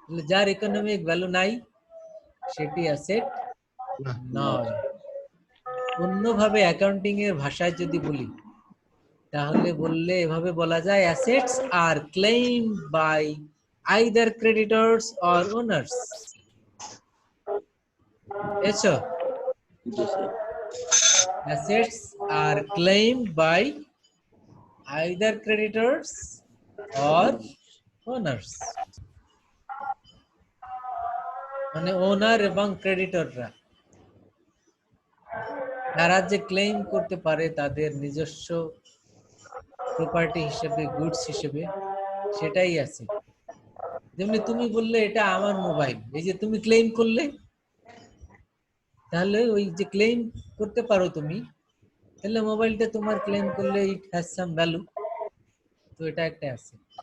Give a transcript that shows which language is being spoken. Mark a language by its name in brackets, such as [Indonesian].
[Bangla] যার economic value নাই সেটি অ্যাসেট নয়। অন্যভাবে অ্যাকাউন্টিং এর ভাষায় যদি বলি, তাহলে এভাবে বলা যায়, [English] Assets are claimed by either creditors or owners. [Bangla] বুঝছো? জি sir. [English] assets are claimed by either creditors or owners. [Bangla] মানে ওনার এবং ক্রেডিটররা তারা যে ক্লেম করতে পারে তাদের নিজস্ব প্রপার্টি হিসেবে, গুডস হিসেবে, সেটাই আছে। যেমনি তুমি বললে এটা আমার মোবাইল, এই যে তুমি ক্লেম করলে, তাহলে ওই যে ক্লেম করতে পারো তুমি, তাহলে মোবাইলটা তোমার ক্লেম করলে [English] it has some value, [Bangla] তো এটা একটা আছে।